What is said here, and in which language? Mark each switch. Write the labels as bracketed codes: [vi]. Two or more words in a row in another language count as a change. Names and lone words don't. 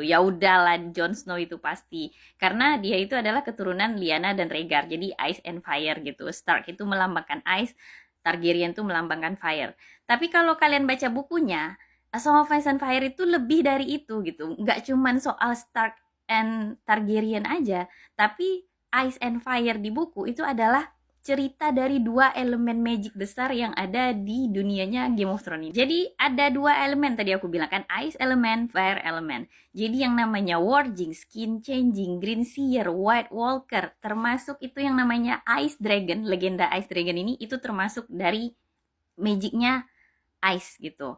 [id] Ya udahlah Jon Snow itu pasti. Karena dia itu adalah keturunan Lyanna dan Rhaegar. Jadi Ice and Fire gitu. Stark itu melambangkan ice, Targaryen tuh melambangkan fire. Tapi kalau kalian baca bukunya, A Song of Ice and Fire itu lebih dari itu gitu. Nggak cuman soal Stark and Targaryen aja, tapi Ice and Fire di buku itu adalah cerita dari 2 elemen magic besar yang ada di dunianya Game of Thrones ini. Jadi ada 2 elemen tadi aku bilang kan, [en] Ice Element, Fire Element. [id] Jadi yang namanya Warging, [en] Skin Changing, Green Seer, White Walker, [id] termasuk itu yang namanya [en] Ice Dragon, [id] legenda [en] Ice Dragon [id] ini itu termasuk dari magicnya Ice gitu.